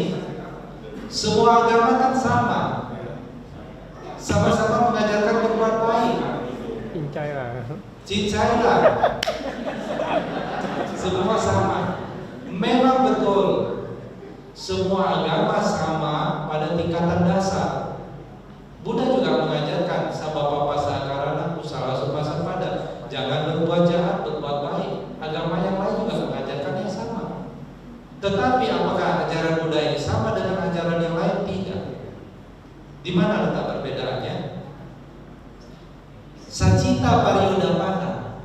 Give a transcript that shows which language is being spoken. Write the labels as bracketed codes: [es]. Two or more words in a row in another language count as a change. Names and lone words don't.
[id] Semua agama kan sama-sama mengajarkan berbuat baik. Cincailah. Semua sama. Memang betul. Semua agama sama pada tingkatan dasar. Buddha juga mengajarkan [pi] sabapa pasakarana kusala supasa pada. [id] Jangan berbuat jahat, berbuat baik. Agama yang lain juga mengajarkan yang sama. Tetapi apakah ajaran Buddha ini sama dengan ajaran yang lain? Tidak. Di mana letak perbedaannya? [pi] Sacita pariyodapana.